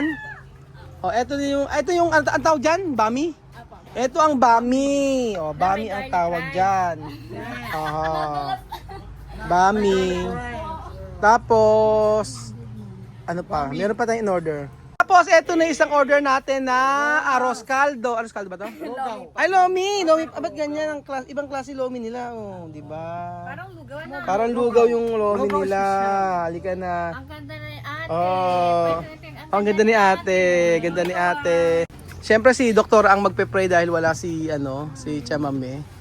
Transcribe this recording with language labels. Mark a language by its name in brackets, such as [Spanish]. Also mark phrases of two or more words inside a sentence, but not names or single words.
[Filipino] Oh, ito yung ang tawag dyan, bami? Ito ang bami. Oh, bami ang tawag dyan. Bami. Tapos, ano pa? Meron pa tayong in-order. Tapos, ito na isang order natin na arroz caldo. Arroz caldo ba to? Ay, lomi. Ba't ganyan? Ibang klase lomi nila. Oh, di ba? Parang lugaw na. Parang lugaw yung lomi nila. Halika na. Ang ganda na ni ate. Oh, ang ganda ni ate. Ganda ni ate. Siyempre si doktor ang magpe-pray dahil wala si Chamame.